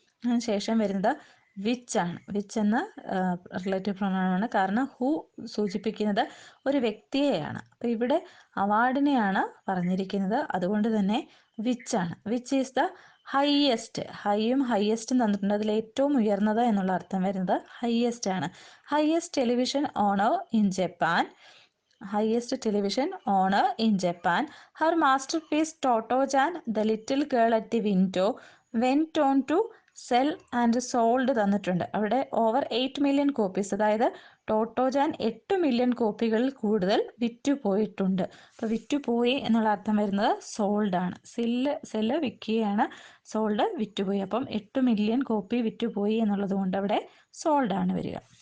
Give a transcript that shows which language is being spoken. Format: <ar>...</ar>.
<ml>അതിനുശേഷം വരുന്നത് വിച്ച് ആണ്. വിച്ച് എന്ന റിലേറ്റീവ് പ്രൊനൗൺ, കാരണം ഹു സൂചിപ്പിക്കുന്നത് ഒരു വ്യക്തിയെയാണ്. അപ്പോൾ ഇവിടെ അവാർഡിനെയാണ് പറഞ്ഞിരിക്കുന്നത്, അതുകൊണ്ട് തന്നെ വിച്ച് ആണ്.</ml> <en>Which is the highest.</en> <ml>ഹൈയും ഹൈയസ്റ്റും തന്നിട്ടുണ്ട്. അതിൽ ഏറ്റവും ഉയർന്നത് എന്നുള്ള അർത്ഥം വരുന്നത് ഹൈയസ്റ്റ് ആണ്.</ml> <en>Highest television honour in Japan. highest television honor in Japan. Her masterpiece Toto-chan, The Little Girl at the Window, went on to sell and sold</en> <ml>തന്നിട്ടുണ്ട്. അവിടെ</ml> <en>over 8 million copies,</en> <ml>അതായത് ടോട്ടോജാൻ 8 മില്യൺ കോപ്പികളിൽ കൂടുതൽ വിറ്റുപോയിട്ടുണ്ട്. അപ്പോൾ വിറ്റുപോയി എന്നുള്ള അർത്ഥം വരുന്നത് സോൾഡ് ആണ്. Cell വിൽക്കുകയാണ്, sold വിറ്റുപോയി. അപ്പം 8 മില്യൺ കോപ്പി വിറ്റുപോയി എന്നുള്ളത് കൊണ്ട് അവിടെ സോൾഡ് ആണ് വരിക.</ml>